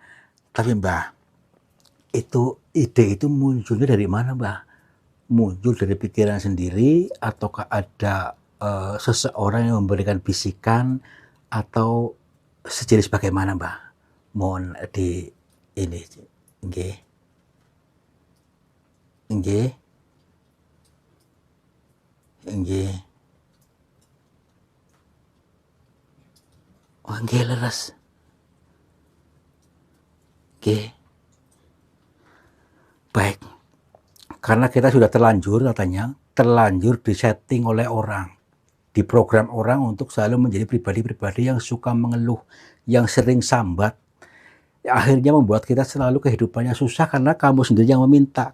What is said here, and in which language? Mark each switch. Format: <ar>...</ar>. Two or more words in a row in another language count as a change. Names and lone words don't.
<id>Tapi Mbah, itu ide itu munculnya dari mana Mbah? Muncul dari pikiran sendiri ataukah ada seseorang yang memberikan bisikan atau sejenis bagaimana Mbah? Mohon di ini, nggih.</id> <jv>Nggih. Nggih. Oh, nggih leres. Nggih.</jv> <id>Baik. Karena kita sudah terlanjur katanya, terlanjur disetting oleh orang, diprogram orang untuk selalu menjadi pribadi-pribadi yang suka mengeluh, yang sering sambat. Akhirnya membuat kita selalu kehidupannya susah karena kamu sendiri yang meminta.</id>